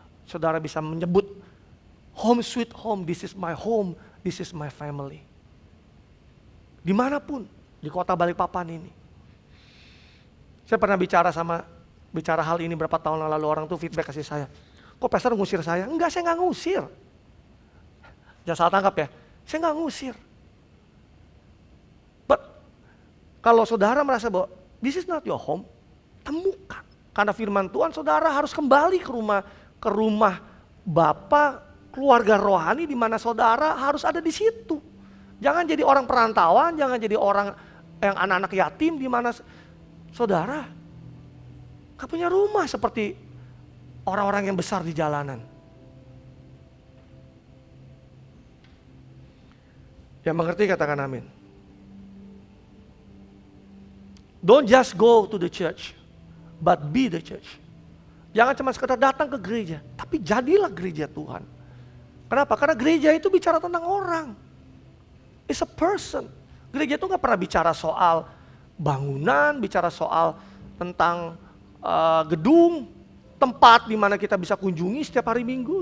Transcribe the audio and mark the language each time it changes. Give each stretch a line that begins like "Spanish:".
Indonesian: Saudara bisa menyebut
English: home sweet home, this is my home, this is my family.
Indonesian: Dimanapun, di kota Balikpapan ini. Saya pernah bicara hal ini berapa tahun lalu, orang tuh feedback kasih saya. Kok pastor ngusir saya? Enggak, saya enggak ngusir. Jangan salah tangkap ya, saya enggak ngusir.
English: But,
Indonesian: kalau saudara merasa bahwa
English: this is not your home,
Indonesian: temukan. Karena firman Tuhan, saudara harus kembali ke rumah Bapa, keluarga rohani di mana saudara harus ada di situ. Jangan jadi orang perantauan, jangan jadi orang yang anak-anak yatim di mana saudara gak punya rumah seperti orang-orang yang besar di jalanan. Yang mengerti katakan amin.
English: Don't just go to the church, but be the church.
Indonesian: Jangan cuma sekedar datang ke gereja, tapi jadilah gereja Tuhan. Kenapa? Karena gereja itu bicara tentang orang.
English: It's a person.
Indonesian: Gereja itu gak pernah bicara soal bangunan, bicara soal tentang gedung, tempat di mana kita bisa kunjungi setiap hari Minggu.